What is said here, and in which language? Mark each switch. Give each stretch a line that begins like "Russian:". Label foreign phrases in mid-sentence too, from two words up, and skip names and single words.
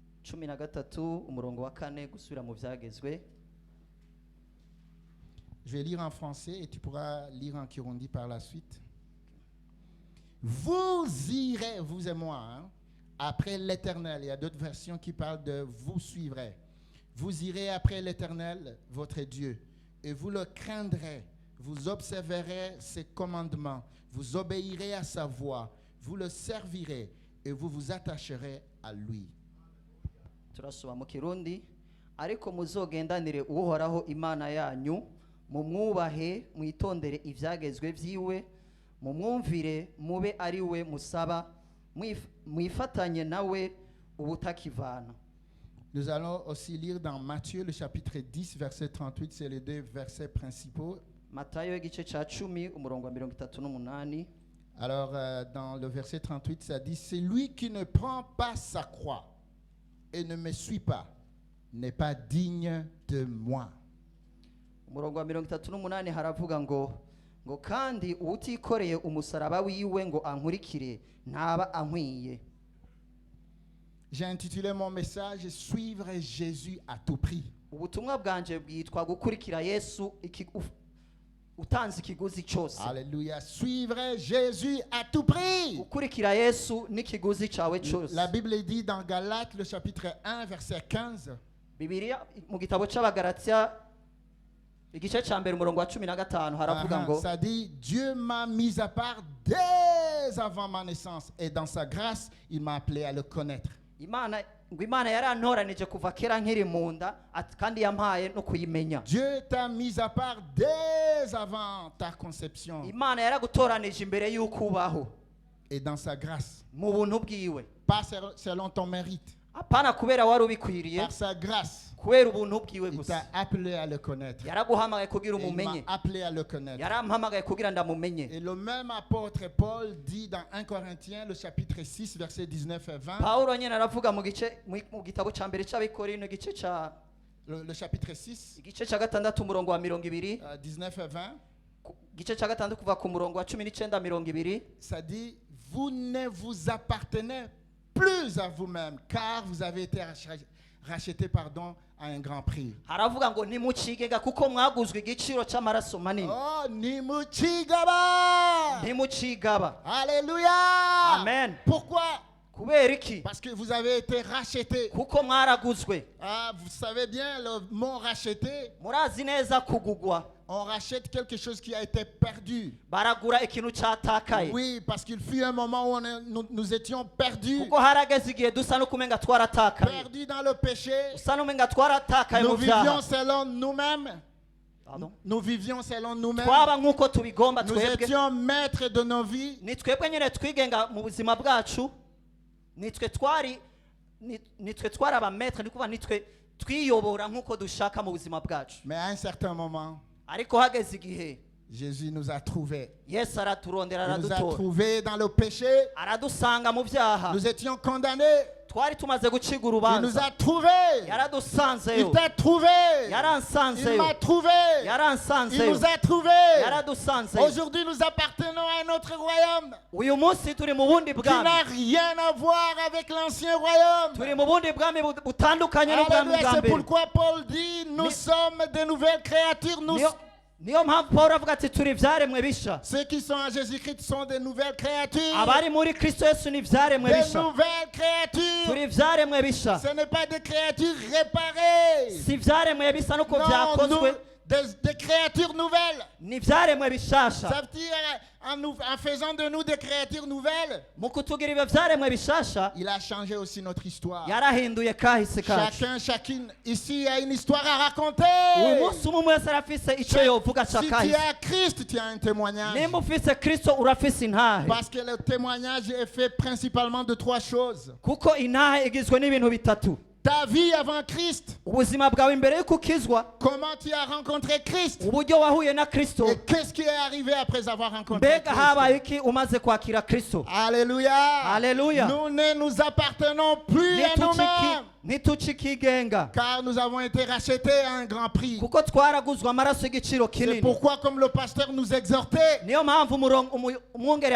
Rundi: 13 umurongo wa 4 gusubira mu byagezwe.
French: Je vais lire en français et tu pourras lire en Kirundi par la suite. Vous irez, vous et moi, hein, après l'Éternel. Il y a d'autres versions qui parlent de vous suivrez. Vous irez après l'Éternel, votre Dieu, et vous le craindrez. Vous observerez ses commandements. Vous obéirez à sa voix. Vous le servirez et vous vous attacherez à lui.
Rundi: Turasoma mu Kirundi, ariko muzogendanire uhoraho Imana yanyu, mumwubahe, mwitondere ivyagezwe vyiwe, mumwumvire, mube ari we musaba, mwifatanye nawe ubutakivana.
French: Nous allons aussi lire dans Matthieu le chapitre 10 verset 38, c'est les deux versets principaux.
Rundi: Matayo igice ca 10 umurongo wa 38.
French: Alors dans le verset 38 ça dit, c'est lui qui ne prend pas sa croix et ne me suit pas n'est pas digne de moi.
Rundi: Umurongo wa 38 haravuga ngo kandi utikoreye umusaraba wiwe ngo ankurikire ntaba ankwiye.
French: J'ai intitulé mon message Suivre Jésus à tout prix.
Rundi: Ubutumwa bwanje bwitwa gukurikira Yesu utanze ikiguzi cyose.
French: Alléluia. Suivre Jésus à tout prix.
Rundi: Gukurikira Yesu n'ikiguzi cyawe cyose.
French: La Bible dit dans Galates le chapitre 1 verset 15.
Rundi: Bibiliya mu gitabo cy'Abagalatia igice cya mbere umurongo wa 15 haravuga ngo
French: ça dit Dieu m'a mis à part dès avant ma naissance et dans sa grâce il m'a appelé à le connaître.
Rundi: Imana yarantoranije kuva kera nkiri mu nda kandi yampaye no kuyimenya.
French: Dieu t'a mis à part dès avant ta conception.
Rundi: Imana yaragutoranije imbere y'uko ubaho.
French: Et dans sa grâce.
Rundi: Mu buntu bwiwe.
French: Pas selon ton mérite.
Rundi: Apana kubera wari ubikwiriye.
French: Par sa grâce.
Rundi: Kubera ubuntu bwiwe gusa.
French: Il t'a appelé à le connaître.
Rundi: Yaraguhamagaye kugira umumenye.
French: Il m'a appelé à le connaître.
Rundi: Yarampamagaye kugira ndamumenye.
French: Et le même apôtre Paul dit dans 1 Corinthiens le chapitre 6 versets 19 et 20.
Rundi: Paulo nyene aravuga mu gitabo ca mbere c'Abikorino igice ca
French: le chapitre 6
Rundi: igice ca 6 umurongo wa 20
French: 19 et 20.
Rundi: Igice ca 6 kuva ku murongo wa 19 20.
French: Ça dit vous ne vous appartenez plus à vous-même car vous avez été racheté à un grand prix.
Rundi: Haravuga ngo nimucigega kuko mwaguzwe igiciro c'amaraso manini. Oh, nimucigaba. Nimucigaba. Alléluia. Amen.
French: Pourquoi?
Rundi: Kubera iki?
French: Parce que vous avez été racheté.
Rundi: Kuko mwaraguzwe.
French: Ah, vous savez bien le mot racheté.
Rundi: Murazi neza kugugwa.
French: On rachète quelque chose qui a été perdu.
Rundi: Baragura ikintu catakaye.
French: Oui, parce qu'il fut un moment où nous étions perdus.
Rundi: Kuko harageze igihe dusa no kumenga twaratakaye.
French: Perdus dans le péché.
Rundi: Dusa no kumenga twaratakaye mu byaha.
French: Nous vivions selon nous-mêmes. Pardon? Nous vivions selon nous-mêmes.
Rundi: Twaba nkuko tubigomba
French: Nous
Rundi: twebwe.
French: étions maîtres de nos vies.
Rundi: Ni twebwe nyene twigenga mu buzima bwacu. Nitwe twari abametre nikuva nitwe twiyobora nkuko dushaka mu buzima bwacu.
French: Mais à un certain moment,
Rundi: ariko hageze igihe
French: Jésus nous a trouvés.
Rundi: Yesu araturondera
French: Il nous a
Rundi: aradutora.
French: trouvés dans le péché.
Rundi: Aradusanga mu byaha.
French: Nous étions condamnés.
Rundi: Twari tumaze guciga
French: Il nous
Rundi: urubanza.
French: a trouvés.
Rundi: Yaradusanzeyo.
French: Il t'a trouvé. Il
Rundi: Yaransanzeyo.
French: m'a trouvé. Il
Rundi: Yaransanzeyo.
French: nous a trouvés.
Rundi: Yaradusanzeyo.
French: Aujourd'hui, nous appartenons à un autre royaume
Rundi: Uyu munsi turi mu bundi
French: qui
Rundi: bwami.
French: n'a rien à voir avec l'ancien royaume.
Rundi: Turi mu bundi bwami butandukanye n'ubwami
French: Alléluia,
Rundi: bwa
French: c'est
Rundi: mbere.
French: pourquoi Paul dit, nous sommes de nouvelles créatures.
Rundi: Niyo mpamvu Paulo avuga ati turi ivyaremwe bisha.
French: Ceux qui sont en Jésus-Christ sont de nouvelles créatures.
Rundi: Abari muri Kristo Yesu ni ivyaremwe
French: Des
Rundi: bisha.
French: nouvelles créatures.
Rundi: Turi ivyaremwe bisha.
French: Ce n'est pas des créatures réparées.
Rundi: Si ivyaremwe bisa nuko
French: Non,
Rundi: vyakozwe.
French: des créatures nouvelles.
Rundi: Ni ivyaremwe bishasha.
French: Ça veut dire, en faisant de nous des créatures nouvelles,
Rundi: Mu kutugira ibyo vyaremwe bishasha.
French: il a changé aussi notre histoire.
Rundi: Yarahinduye kahise kacu.
French: Chacune ici a une histoire à raconter.
Rundi: Uyu munsi umwe wese arafise ico yovuga ca
French: Si tu
Rundi: kahise.
French: as Christ, tu as un témoignage.
Rundi: Nimba ufise Kristo urafise intahe.
French: Parce que le témoignage est fait principalement de 3 choses.
Rundi: Kuko intahe igizwe n'ibintu bitatu.
French: Ta vie avant Christ.
Rundi: Ubuzima bwawe imbere yuko ukizwa.
French: Comment tu as rencontré Christ.
Rundi: Uburyo wahuye na Kristo.
French: Et qu'est-ce qui est arrivé après avoir rencontré
Rundi: Mbega
French: Christ.
Rundi: habaye iki umaze kwakira Kristo. Alléluia. Alléluia.
French: Nous ne nous appartenons plus à nous-mêmes.
Rundi: ntitucikigenga
French: car nous avons été rachetés à un grand prix.
Rundi: kuko twaraguzwe amaraso y'igiciro
French: C'est
Rundi: kinini.
French: pourquoi, comme le pasteur nous exhortait,
Rundi: Niyo mpamvu umwungere